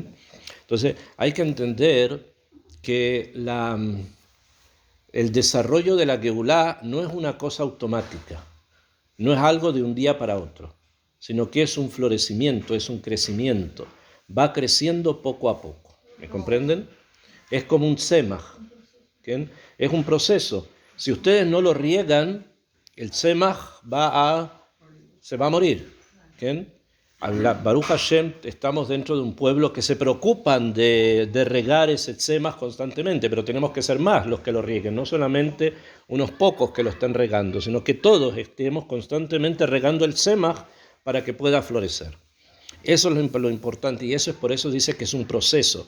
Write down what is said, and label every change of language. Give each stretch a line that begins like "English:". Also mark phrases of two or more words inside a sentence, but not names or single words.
Spanish: Entonces, hay que entender que el desarrollo de la Geulá no es una cosa automática, no es algo de un día para otro, sino que es un florecimiento, es un crecimiento, va creciendo poco a poco. ¿Me comprenden? Es como un tzemach, ¿okay? Es un proceso. Si ustedes no lo riegan, el tzemach se va a morir. ¿Okay?
Hebrew: ברוך השם,
Spanish: estamos dentro de un pueblo que se preocupan de regar ese tzemach constantemente, pero tenemos que ser más los que lo rieguen, no solamente unos pocos que lo estén regando, sino que todos estemos constantemente regando el tzemach para que pueda florecer. Eso es lo importante, y eso es por eso dice que es un proceso.